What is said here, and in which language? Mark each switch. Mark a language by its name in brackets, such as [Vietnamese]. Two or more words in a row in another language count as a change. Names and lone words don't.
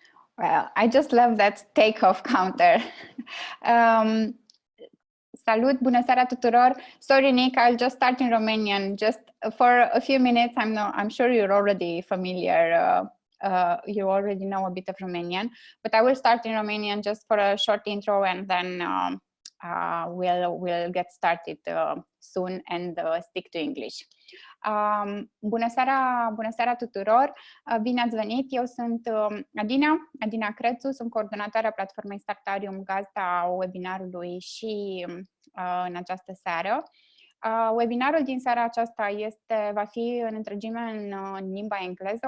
[English] Well, I just love that takeoff counter. [Romanian] Salut, bună seara tuturor. [English] Sorry, Nick, I'll just start in Romanian. Just for a few minutes, I'm sure you're already familiar. You already know a bit of Romanian, but I will start in Romanian just for a short intro, and then we'll get started soon and stick to English. [Romanian] Bună seara tuturor! Bine ați venit! Eu sunt Adina Crețu, sunt coordonatoarea platformei Startarium, gazda webinarului și în această seară. Webinarul din seara aceasta va fi în întregime în limba engleză.